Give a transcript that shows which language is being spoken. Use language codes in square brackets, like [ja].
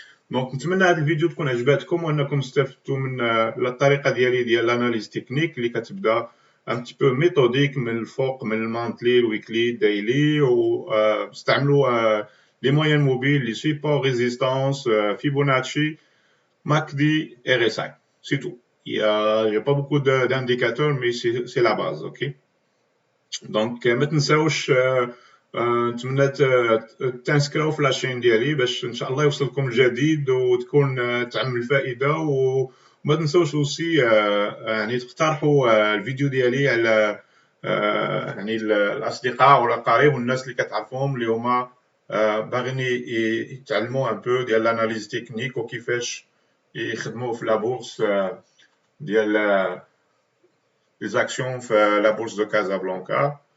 [ar] دونك نتمنى هذه الفيديو تكون عجباتكم وانكم استفدتوا من الطريقه ديال الاناليز تكنيك اللي كتبدا [fr] un petit peu méthodique [ar] من الفوق من المونتلي الويكلي دايلي واستعملوا [fr] les moyennes mobiles, les supports résistance, [ar] Fibonacci, MACD, RSI. [fr] C'est tout. Il y a pas beaucoup d'indicateurs, mais c'est la base, ok? [ar] Donc ما تنساوش نتمنى تنسكراو في لاشين ديالي باش ان شاء الله يوصلكم الجديد وتكون تعم الفائده. وما تنساوش اوسي يعني تقترحوا الفيديو ديالي على يعني الاصدقاء والاقارب والناس اللي كتعرفوهم اللي هما باغيين يتعلموا ان بو ديال الاناليز تكنيك وكيفاش يخدموا في لابورس ديال لي زاكسيون في لابورس دو كازابلانكا.